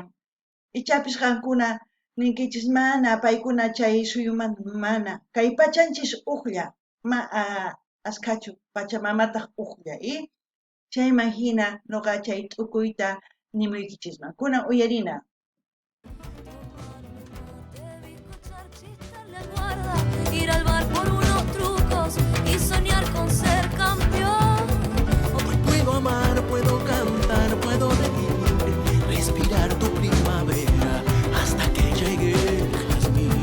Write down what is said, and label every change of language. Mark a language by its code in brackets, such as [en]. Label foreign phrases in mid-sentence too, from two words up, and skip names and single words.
[qu] Ichapis qankuna ninkichis mana paykuna chay suyuman mana. Kay pachanchis uqlla, askachu Pachamamataq uqlla, chayman hina noqa chay t'ukuyta nimuykichisman. Kunan uyarina. [es] Ir al bar por unos trucos y soñar con ser campeón. Hoy puedo amar, puedo cantar, puedo reír, respirar tu primavera hasta que llegue el jazmín.